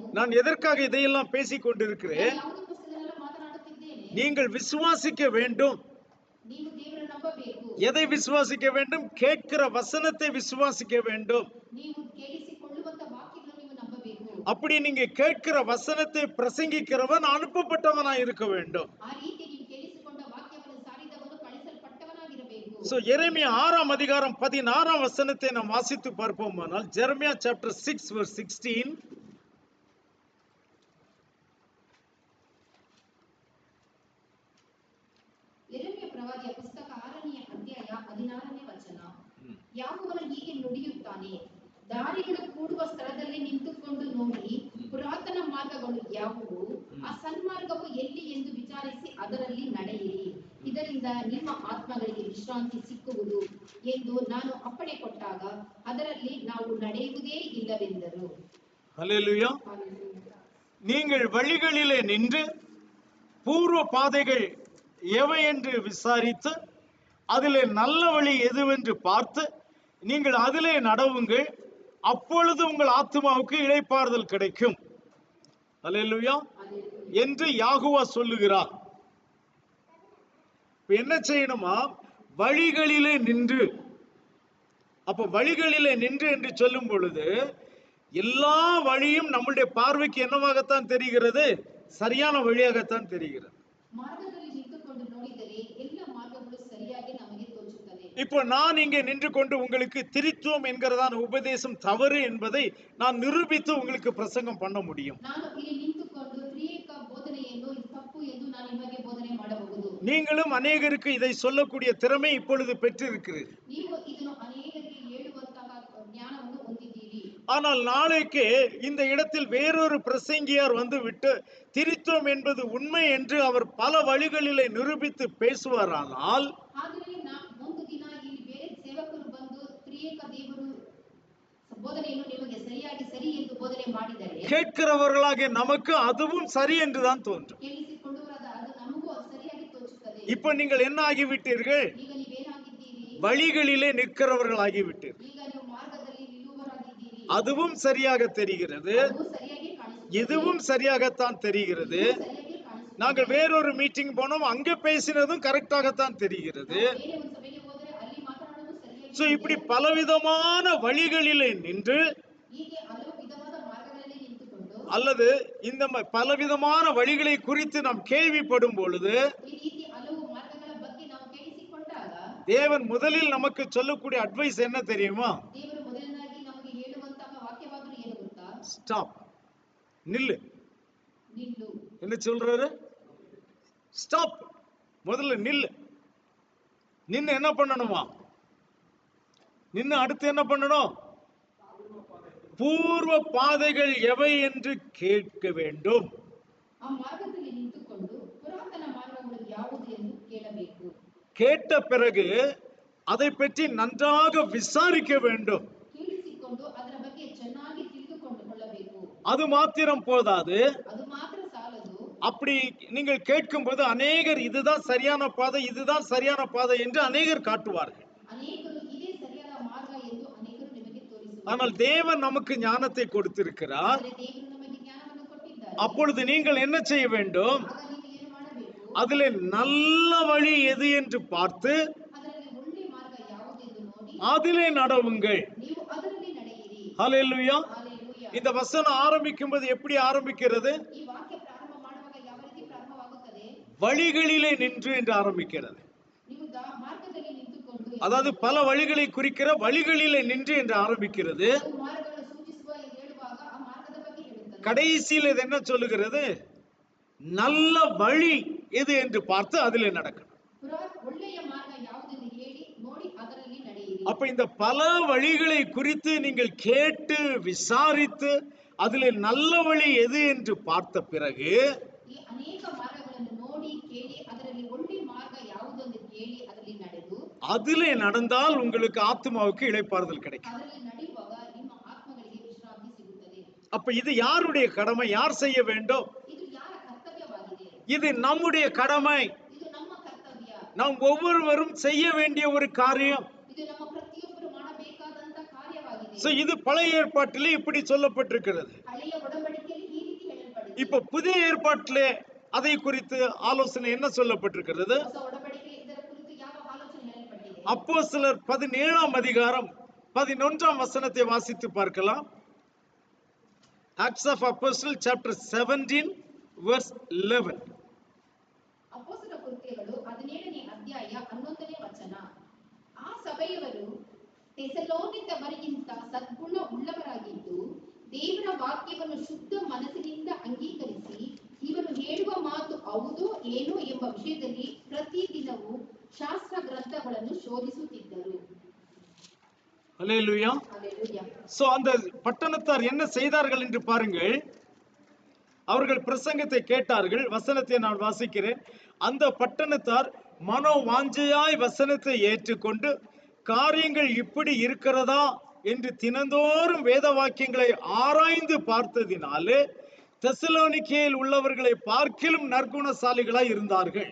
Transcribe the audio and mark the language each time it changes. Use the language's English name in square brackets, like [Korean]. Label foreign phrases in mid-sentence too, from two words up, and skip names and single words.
[Tamil] நான் எதற்காக இதையெல்லாம் பேசிக் கொண்டிருக்கிறேன்? [Kannada] ನಾನು ಯಾವುದಕ್ಕೋಸ್ಕರ ಮಾತನಾಡುತ್ತಿದ್ದೇನೆ? [Tamil] நீங்கள் விசுவாசிக்க வேண்டும். [Kannada] ನೀವು ದೇವರನ್ನು ನಂಬಬೇಕು. [Tamil] எதை விசுவாசிக்க வேண்டும்? கேட்கிற வசனத்தை விசுவாசிக்க வேண்டும். [Kannada] ನೀವು ಕೇಳಿಸಿಕೊಳ್ಳುವಂತ ವಾಕ್ಯಗಳನ್ನು ನೀವು ನಂಬಬೇಕು. [Tamil] அப்படி நீங்க கேட்கிற வசனத்தை பிரசங்கிக்கிறவன் அனுப்பப்பட்டவனா இருக்க வேண்டும். [Kannada] ಆ ರೀತಿ ನೀವು ಕೇಳಿಸಿಕೊಂಡ ವಾಕ್ಯವನ್ನು ಸಾರಿದವನು ಕಳಿಸಲ್ಪಟ್ಟವನಾಗಿರಬೇಕು. [Tamil] சோ எரேமியா 6ஆம் அதிகாரம் 16ஆம் வசனத்தை நாம் வாசித்து பார்ப்போமானால், ஜெரமியா [English] chapter 6 verse 16. [Kannada] ಯೆರೆಮೀಯ ಪ್ರವಾದಿಯ ಪುಸ್ತಕ 6ನೇ ಅಧ್ಯಾಯ 16ನೇ ವಚನ. ಯಾವನು ಹೀಗೆ ನುಡಿಯುತ್ತಾನೆ, ದಾರಿಗಳು ಕೂಡುವ ಸ್ಥಳದಲ್ಲಿ ನಿಂತುಕೊಂಡು ನೋಡಿ, ಪುರಾತನ ಮಾರ್ಗಗಳು ಯಾವುವು, ಆ ಸನ್ಮಾರ್ಗವು ಎಲ್ಲಿ ಎಂದು ವಿಚಾರಿಸಿ ಅದರಲ್ಲಿ ನಡೆಯಿರಿ. ಇದರಿಂದ ನಿಮ್ಮ ಆತ್ಮಗಳಿಗೆ ವಿಶ್ರಾಂತಿ ಸಿಕ್ಕುವುದು ಎಂದು ನಾನು ಅಪ್ಪಣೆ ಕೊಟ್ಟಾಗ ಅದರಲ್ಲಿ ನಾವು ನಡೆಯುವುದೇ ಇಲ್ಲವೆಂದರು. [Tamil] ஹல்லேலூயா. நீங்கள் வழிகளிலே நின்று பூர்வ பாதைகள் எவை என்று விசாரித்து அதிலே நல்ல வழி எதுவென்று பார்த்து நீங்கள் அதிலே நடவுங்கள், அப்பொழுது உங்கள் ஆத்துமாவுக்கு இளைப்பாறுதல் கிடைக்கும். அல்லேலூயா என்று யாகுவா சொல்லுகிறார். என்ன செய்யணுமா? வழிகளிலே நின்று. அப்ப வழிகளிலே நின்று என்று சொல்லும் பொழுது எல்லா வழியும் நம்முடைய பார்வைக்கு என்னவாகத்தான் தெரிகிறது? சரியான வழியாகத்தான் தெரிகிறது. [Kannada] ಮಾರ್ಗದಲ್ಲಿ ನಿಂತುಕೊಂಡು ನೋಡಿದರೆ ಎಲ್ಲ ಮಾರ್ಗಗಳು ಸರಿಯಾಗಿ ನಮಗೆ ತೋಚುತ್ತದೆ. [Tamil] இப்போ நான் இங்கே நின்று கொண்டு உங்களுக்கு திரித்துவம் என்கிறதான உபதேசம் தவறு என்பதை நான் நிரூபித்து உங்களுக்கு பிரசங்கம் பண்ண முடியும். [Kannada] ನಾನು ಇಲ್ಲಿ ನಿಂತುಕೊಂಡು ತ್ರಿಯೇಕ ಬೋಧನೆಯನ್ನು ಇದು ತಪ್ಪು ಎಂದು ನಾನು ನಿಮಗೆ ಬೋಧನೆ ಮಾಡಬಹುದು. [Tamil] நீங்களும் அநேகருக்கு இதை சொல்லக்கூடிய திறமை இப்பொழுது பெற்றிருக்கிறீர்கள். [Kannada] ನೀವು ಇದನ್ನು ಅನೇಕರಿಗೆ ಹೇಳುವಂತಹ ಜ್ಞಾನವನ್ನು ಹೊಂದಿದ್ದೀರಿ. [Tamil] ஆனால் நாளைக்கு இந்த இடத்தில் வேறொரு பிரசங்கியார் வந்து விட்டு திரித்துவம் என்பது உண்மை என்று அவர் பல வழிகளிலே நிரூபித்து பேசுவாரானால், [Kannada] ಆದರೆ ಒಂದು ದಿನ ಇಲ್ಲಿ ಬೇರೆ ಸೇವಕರು ಬಂದು ತ್ರಿಯೇಕ ದೇವರು ಬೋಧನೆಯನ್ನು ನಿಮಗೆ ಸರಿಯಾಗಿ ಸರಿ ಎಂದು ಬೋಧನೆ ಮಾಡಿದರೆ [Tamil] கேட்கிறவர்களாகிய நமக்கு அதுவும் சரி என்றுதான் தோன்றும். [Kannada] ಕೇಳಿಸಿಕೊಳ್ಳುವರಾದ ಅದು ನಮಗೂ ಅದು ಸರಿಯಾಗಿ ತೋಚುತ್ತದೆ. [Tamil] இப்ப நீங்கள் என்ன ஆகிவிட்டீர்கள்? [Kannada] ಈಗ ನೀವೇನಾಗಿದ್ದೀರಿ? [Tamil] வழிகளிலே நிற்கிறவர்கள் ஆகிவிட்டீர்கள். [Kannada] ಈಗ ನೀವು ಮಾರ್ಗದಲ್ಲಿ ನಿಲ್ಲುವರಾಗಿದ್ದೀರಿ. [Tamil] அதுவும் சரியாக தெரிகிறது, [Kannada] ಅದು ಸರಿಯಾಗಿ ಕಾಣಿಸುತ್ತದೆ. [Tamil] இதுவும் சரியாகத்தான் தெரிகிறது. [Kannada] ಸರಿಯಾಗಿ ಕಾಣಿಸುತ್ತದೆ. [Tamil] நாங்கள் வேறொரு மீட்டிங் போனோம், அங்க பேசினதும் கரெக்டாகத்தான் தெரிகிறது. [Kannada] ಬೇರೆ ಒಂದು ಸಭೆಗೆ ಹೋದರೆ ಅಲ್ಲಿ ಮಾತನಾಡುವುದು ಸರಿಯಾಗಿ [Tamil] சோ இப்படி பலவிதமான வழிகளிலே நின்று [Kannada] ಹೀಗೆ ಹಲವು ವಿಧವಾದ ಮಾರ್ಗಗಳಲ್ಲಿ ನಿಂತುಕೊಂಡು [Tamil] அல்லது இந்த பலவிதமான வழிகளை குறித்து நாம் கேள்விப்படும் பொழுது [Kannada] ಈ ರೀತಿ ಹಲವು ಮಾರ್ಗಗಳ ಬಗ್ಗೆ ನಾವು ಕೇಳಿಸಿಕೊಂಡಾಗ [Tamil] தேவன் முதலில் நமக்கு சொல்லக்கூடிய அட்வைஸ் என்ன தெரியுமா? [Kannada] ದೇವರು ಮೊದಲನಾಗಿ ನಮಗೆ ಹೇಳುವಂತಹ ವಾಕ್ಯವಾದರೂ ಏನು ಗೊತ್ತಾ? [Tamil] ஸ்டாப், நில்லு. [Kannada] ನಿಲ್ಲು. [Tamil] என்ன சொல்றாரு? ஸ்டாப், முதல்ல நில்லு. நின்னு என்ன பண்ணணுமா? நின்னு அடுத்து என்ன பண்ணணும்? பூர்வ பாதைகள் எவை என்று கேட்க வேண்டும். [Kannada] ಆ ಮಾರ್ಗದಲ್ಲಿ ನಿಂತುಕೊಂಡು ಪುರಾತನ ಮಾರ್ಗಗಳು ಯಾವುದು ಎಂದು ಕೇಳಬೇಕು. [Tamil] கேட்ட பிறகு அதை பற்றி நன்றாக விசாரிக்க வேண்டும். [Kannada] ಕೇಳಿಸಿಕೊಂಡು ಅದರ ಬಗ್ಗೆ ಚೆನ್ನಾಗಿ ತಿಳಿದುಕೊಳ್ಳಬೇಕು. [Tamil] அது மாத்திரம் போதாது. [Kannada] ಅದು ಮಾತ್ರ ಸಾಲದು. [Tamil] அப்படி நீங்கள் கேட்கும்போது அநேகர் இதுதான் சரியான பாதை, இதுதான் சரியான பாதை என்று அநேகர் காட்டுவார்கள். [Kannada] ಅನೇಕರು ಇದೇ ಸರಿಯಾದ ಮಾರ್ಗ ಎಂದು ಅನೇಕರು ನಿಮಗೆ ತೋರಿಸುವರು. [Tamil] ஆனால் தேவன் நமக்கு ஞானத்தை கொடுத்திருக்கிறார். [Kannada] ಆದರೆ ದೇವರು ನಮಗೆ ಜ್ಞಾನವನ್ನು ಕೊಟ್ಟಿದ್ದಾರೆ. [Tamil] அப்பொழுது நீங்கள் என்ன செய்ய வேண்டும்? [Kannada] ಆಗ ನೀವು ಏನು ಮಾಡಬೇಕು? [Tamil] அதிலே நல்ல வழி எது என்று பார்த்து [Kannada] ಅದರಲ್ಲಿ ಒಳ್ಳೆ ಮಾರ್ಗ ಯಾವುದೆಂದು ನೋಡಿ [Tamil] அதிலே நடவுங்கள். [Kannada] ನೀವು ಅದರಲ್ಲಿ ನಡೆಯಿರಿ. [Tamil] ஹல்லேலூயா. [Kannada] ಹಲ್ಲೆಲೂಯಾ. [Tamil] இந்த வசனம் ஆரம்பிக்கும்போது எப்படி ஆரம்பிக்கிறது? [Kannada] ಈ ವಾಕ್ಯ ಪ್ರಾರಂಭ ಮಾಡುವಾಗ ಯಾವ ರೀತಿ ಪ್ರಾರಂಭವಾಗುತ್ತದೆ? [Tamil] வழிகளிலே நின்று என்று ஆரம்பிக்கிறது. [Kannada] ನೀವು ಮಾರ್ಗದಲ್ಲಿ ನಿಂತುಕೊಂಡು, [Tamil] அதாவது பல வழிகளை குறிக்கிற வழிகளிலே நின்று என்று ஆரம்பிக்கிறது. [Kannada] ಮಾರ್ಗಗಳನ್ನು ಸೂಚಿಸುವ ಎಂದು ಹೇಳುವಾಗ ಆ ಮಾರ್ಗದ ಬಗ್ಗೆ ಹೇಳುತ್ತದೆ. [Tamil] கடைசியில் இது என்ன சொல்லுகிறது? நல்ல வழி எது என்று பார்த்து அதிலே நடக்கணும். [Kannada] ಒಳ್ಳೆಯ ಮಾರ್ಗ ಯಾವುದೆಂದು ಹೇಳಿ ನೋಡಿ ಅದರಲ್ಲಿ ನಡೆಯಿರಿ. [Tamil] அப்ப இந்த பல வழிகளை குறித்து நீங்கள் கேட்டு விசாரித்து அதிலே நல்ல வழி எது என்று பார்த்த பிறகு [Kannada] ಈ ಅನೇಕ ಮಾರ್ಗಗಳನ್ನು ನೋಡಿ ಕೇಳಿ ಅದರಲ್ಲಿ ಒಳ್ಳೆ ಮಾರ್ಗ ಯಾವುದೆಂದು ಕೇಳಿ ಅದರಲ್ಲಿ ನಡೆದು [Tamil] அதிலே நடந்தால் உங்களுக்கு ஆத்மாவுக்கு இளைப்பாறுதல் கிடைக்கும். [Kannada] ಅದರಲ್ಲಿ ನಡೆಯುವಾಗ ನಿಮ್ಮ ಆತ್ಮಗಳಿಗೆ ವಿಶ್ರಾಂತಿ ಸಿಗುತ್ತದೆ. [Tamil] அப்ப இது யாருடைய கடமை? யார் செய்ய வேண்டும்? [Kannada] ಇದು ಯಾರ ಕರ್ತವ್ಯವಾಗಿದೆ? [Tamil] இது நம்முடைய கடமை. [Kannada] ಇದು ನಮ್ಮ ಕರ್ತವ್ಯ. [Tamil] நாம் ஒவ்வொருவரும் செய்ய வேண்டிய ஒரு காரியம். [Kannada] ಇದು ನಮ್ಮ ಪ್ರತಿಯೊಬ್ಬರು ಮಾಡಬೇಕಾದಂತ ಕಾರ್ಯವಾಗಿದೆ. [Tamil] சோ இது பழைய ஏற்பாட்டிலே இப்படி சொல்லப்பட்டிருக்கிறது. [Kannada] ಹಳೆಯ ಒಡಂಬಡಿಕೆಯಲ್ಲಿ ಈ ರೀತಿ ಹೇಳಲ್ಪಟ್ಟಿದೆ. [Tamil] இப்ப புதிய ஏற்பாட்டிலே அதை குறித்து ஆலோசனை என்ன சொல்லப்பட்டிருக்கிறது? [Kannada] ಹೊಸ ಒಡಂಬಡಿಕೆಯಲ್ಲಿ ಇದರ ಕುರಿತು ಯಾವ ಆಲೋಚನೆ ಹೇಳಲ್ಪಟ್ಟಿದೆ? [Tamil] அப்போஸ்தலர் 17ஆம் அதிகாரம் 11ஆம் வசனத்தை வாசித்து பார்க்கலாம். [English] Acts of Apostles chapter 17 verse 11. [Kannada] ಅಪೊಸ್ತಲ ಕೃತ್ಯಗಳು 17ನೇ ಅಧ್ಯಾಯ 11ನೇ ವಚನ. ಆ ಸಭೆಯವರು ಥೆಸಲೋನಿಕವರಿಗಿಂತ ಸದ್ಗುಣ ಉಳ್ಳವರಾಗಿದ್ದು ದೇವರ ವಾಕ್ಯವನ್ನು ಶುದ್ಧ ಮನಸ್ಸಿನಿಂದ ಅಂಗೀಕರಿಸಿ ಇವರು ಹೇಳುವ ಮಾತು ಹೌದೋ ಏನೋ ಎಂಬ ವಿಷಯದಲ್ಲಿ ಪ್ರತಿದಿನವೂ ಶಾಸ್ತ್ರ ಗ್ರಂಥಗಳನ್ನು ಶೋಧಿಸುತ್ತಿದ್ದರು. [Tamil] அல்லேலூயா. ஹல்லேலூயா. சோ அந்த பட்டணத்தார் என்ன செய்தார்கள் என்று பாருங்கள். அவர்கள் பிரசங்கத்தை கேட்டார்கள். வசனத்தை நான் வாசிக்கிறேன். அந்த பட்டணத்தார் மனோ வாஞ்சையாய் வசனத்தை ஏற்றுக்கொண்டு காரியங்கள் இப்படி இருக்கிறதா என்று தினந்தோறும் வேத வாக்கியங்களை ஆராய்ந்து பார்த்ததினாலே தெசலோனிக்கேயில் உள்ளவர்களை பார்க்கிலும் நற்குணசாலிகளாய் இருந்தார்கள்.